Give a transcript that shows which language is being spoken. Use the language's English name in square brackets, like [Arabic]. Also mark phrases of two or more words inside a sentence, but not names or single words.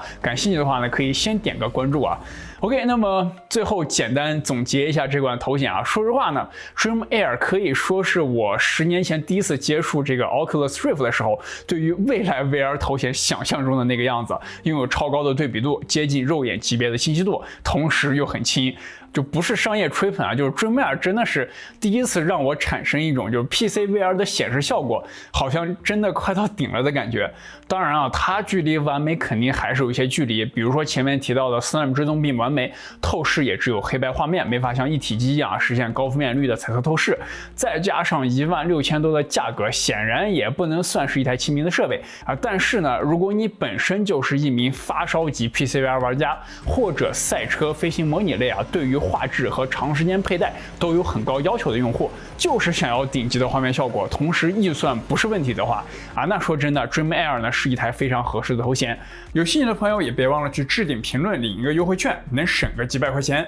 [Chinese] 感興趣的話呢，可以先點個關注啊。OK， 那麼最後簡單總結一下這款頭顯啊，說實話呢 ，Dream Air 可以說是我10年前第一次接觸這個 Oculus Rift 的時候，對於未來 VR 頭顯想象中的那個樣子，擁有超高的對比度，接近肉眼級別的清晰度，同時又很輕。就不是商業吹捧啊，就是 Dream Air 真的是第一次讓我產生一種就是 [English] PC VR [Chinese] 的顯示效果好像真的快到頂了的感覺。當然啊，它距離完美肯定還是有一些距離，比如說前面提到的Slim追蹤並不完美，透視也只有黑白畫面，沒法像一體機一樣實現高分辨率的彩色透視，再加上16000多的價格，顯然也不能算是一台亲民的設備啊。但是呢，如果你本身就是一名發烧级 [English] PC VR [Chinese] 玩家，或者賽車飞行模擬類啊，对于畫質和長時間佩戴都有很高要求的用戶，就是想要頂級的畫面效果，同時預算不是問題的話啊，那說真的 Dream Air 呢是一台非常合適的頭顯。有興趣的朋友也別忘了去置頂評論領一個優惠券，能省個幾百塊錢。